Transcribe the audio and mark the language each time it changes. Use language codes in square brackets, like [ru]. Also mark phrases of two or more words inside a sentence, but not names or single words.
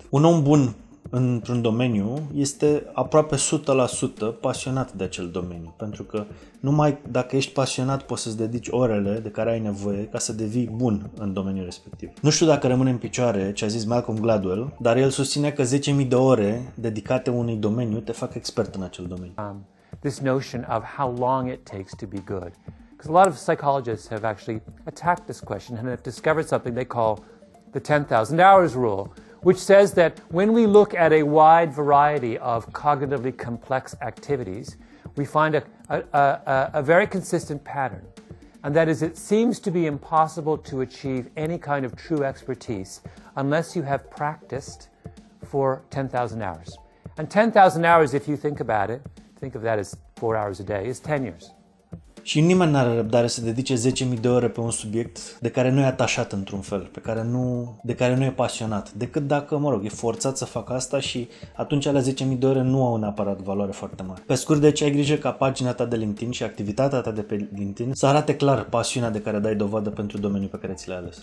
[ro] Un om bun într-un domeniu este aproape 100% pasionat de acel domeniu, pentru că numai dacă ești pasionat poți să-ți dedici orele de care ai nevoie ca să devii bun în domeniul respectiv. Nu știu dacă rămâne în picioare ce a zis Malcolm Gladwell, dar el susține că 10.000 de ore dedicate unui domeniu te fac expert în acel domeniu. [en] This notion of how long it takes to be good. Because a lot of psychologists have actually attacked this question and have discovered something they call the 10,000 hours rule, which says that when we look at a wide variety of cognitively complex activities, we find a very consistent pattern. And that is, it seems to be impossible to achieve any kind of true expertise unless you have practiced for 10,000 hours. And 10,000 hours, if you think about it, think of that as 4 hours a day, is 10 years. [ro] Și nimeni nu are răbdare să dedice 10.000 de ore pe un subiect de care nu e atașat într-un fel, de care nu e pasionat, decât dacă, mă rog, e forțat să facă asta și atunci alea 10.000 de ore nu au neapărat valoare foarte mare. Pe scurt, deci ai grijă ca pagina ta de LinkedIn și activitatea ta de pe LinkedIn să arate clar pasiunea de care dai dovadă pentru domeniul pe care ți l-ai ales.